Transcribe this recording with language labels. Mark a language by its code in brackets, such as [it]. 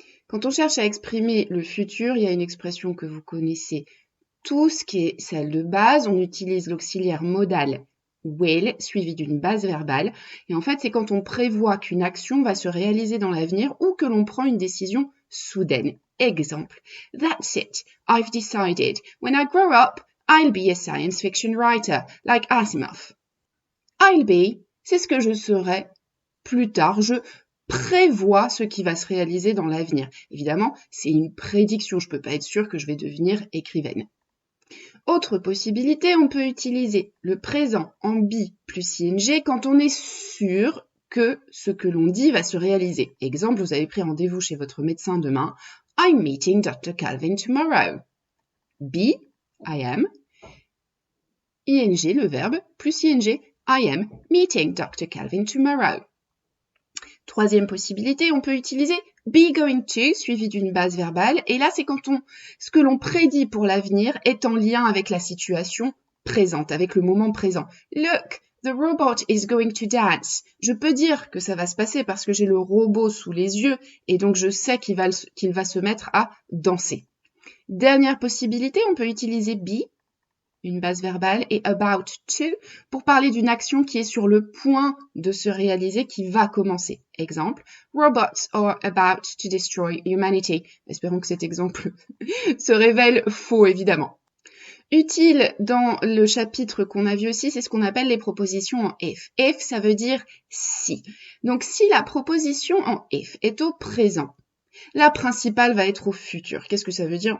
[fr] Quand on cherche à exprimer le futur, il y a une expression que vous connaissez tous, qui est celle de base. On utilise l'auxiliaire modal will, suivi d'une base verbale. Et en fait, c'est quand on prévoit qu'une action va se réaliser dans l'avenir ou que l'on prend une décision soudaine. [en] Exemple, that's it, I've decided. When I grow up, I'll be a science fiction writer, like Asimov. I'll be, [fr] c'est ce que je serai plus tard. Je prévois ce qui va se réaliser dans l'avenir. Évidemment, c'est une prédiction. Je ne peux pas être sûre que je vais devenir écrivaine. Autre possibilité, on peut utiliser le présent en be plus ing quand on est sûr que ce que l'on dit va se réaliser. Exemple, vous avez pris rendez-vous chez votre médecin demain. [en] I'm meeting Dr. Calvin tomorrow. Be, I am. Ing, [fr] le verbe, plus [en] ing, I am meeting Dr. Calvin tomorrow. [fr] Troisième possibilité, on peut utiliser be going to suivi d'une base verbale. Et là, c'est quand ce que l'on prédit pour l'avenir est en lien avec la situation présente, avec le moment présent. [en] Look, the robot is going to dance. [fr] Je peux dire que ça va se passer parce que j'ai le robot sous les yeux et donc je sais qu'il va se mettre à danser. Dernière possibilité, on peut utiliser be, une base verbale, et about to pour parler d'une action qui est sur le point de se réaliser, qui va commencer. [en] Exemple, robots are about to destroy humanity. [fr] Espérons que cet exemple se révèle faux, évidemment. Utile dans le chapitre qu'on a vu aussi, c'est ce qu'on appelle les propositions en if. If, ça veut dire si. Donc, si la proposition en if est au présent, la principale va être au futur. Qu'est-ce que ça veut dire?